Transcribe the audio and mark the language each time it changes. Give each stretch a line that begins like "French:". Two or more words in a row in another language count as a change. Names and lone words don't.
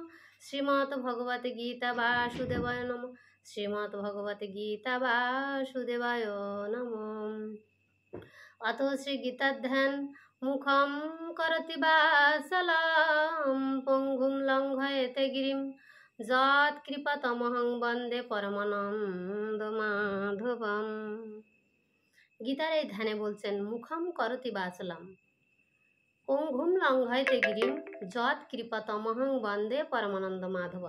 Sanskrit: श्रीमद्भगवद्गीता वासुदेवाय नमः। श्रीमद्भगवद्गीता वासुदेवाय नमः। अथ श्रीगीताध्यान मुखं करोति वाचालं पङ्गुं लङ्घयते गिरिं যৎকৃপাতমহং বন্দে পরমানন্দ মাধবম।
Bangla: গীতার এই ধ্যানে বলছেন
Sanskrit: মুখম করতি বাচলাম পঙ্গুম লঙ্ঘয়তে গিরিম যৎকৃপাতমহং বন্দে পরমানন্দ মাধবম।